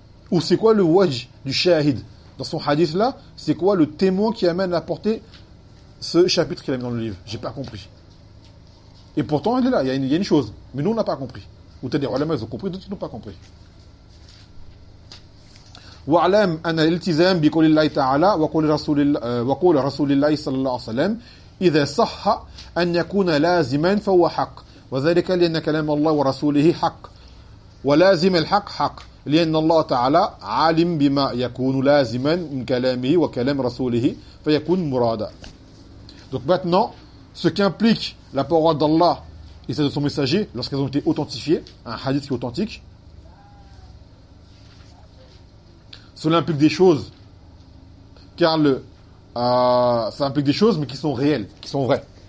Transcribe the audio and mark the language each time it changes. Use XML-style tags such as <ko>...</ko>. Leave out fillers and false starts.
<fr>Ou c'est quoi le waj du shahid dans son hadith là? C'est quoi le témoin qui amène à porter ce chapitre qu'il a mis dans le livre? J'ai pas compris. Et pourtant, il est là, il y a une chose. Mais nous, on n'a pas compris. Ou t'as des ulama, ils ont compris, d'autres, ils n'ont pas compris.</fr> <ar>وعلم أن الالتزام بقول الله تعالى وقول رسول الله صلى الله عليه وسلم إذا صح أن يكون لازما فهو حق وذلك لأن كلام الله ورسوله حق ولازم الحق حق لأن الله تعالى عالم بما يكون لازما من كلامه وكلام رسوله فيكون مرادا.</ar> <fr>Donc maintenant, ce qu'implique la parole d'Allah et celle de son messager lorsqu'elles ont été authentifiées, un hadith qui est authentique, cela implique des choses, car ça implique des choses, mais qui sont réelles, qui sont vraies.</fr>